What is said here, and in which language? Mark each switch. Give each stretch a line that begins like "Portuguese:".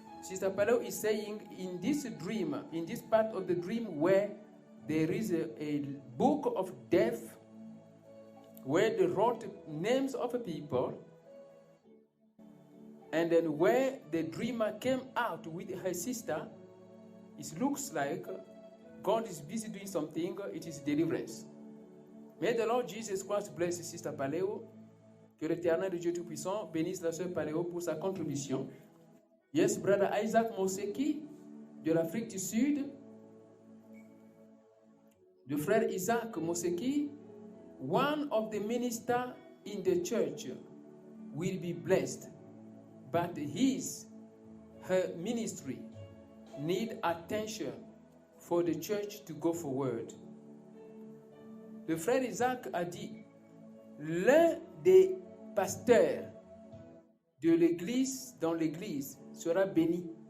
English: Sister Paléo is saying, in this dream, in this part of the dream where there is a book of death, where they wrote names of people, and then where the dreamer came out with her sister, it looks like God is busy doing something, it is deliverance. May the Lord Jesus Christ bless Sister Paléo,
French: que l'Éternel de Dieu Tout-Puissant bénisse la sœur Paléo pour sa contribution.
English: Yes, Brother Isaac Moseki,
French: de l'Afrique du Sud, le frère Isaac Moseki,
English: one of the ministers in the church will be blessed, but her ministry need attention for the church to go forward.
French: Le frère Isaac a dit, l'un des pasteurs de l'église, dans l'église, sera béni.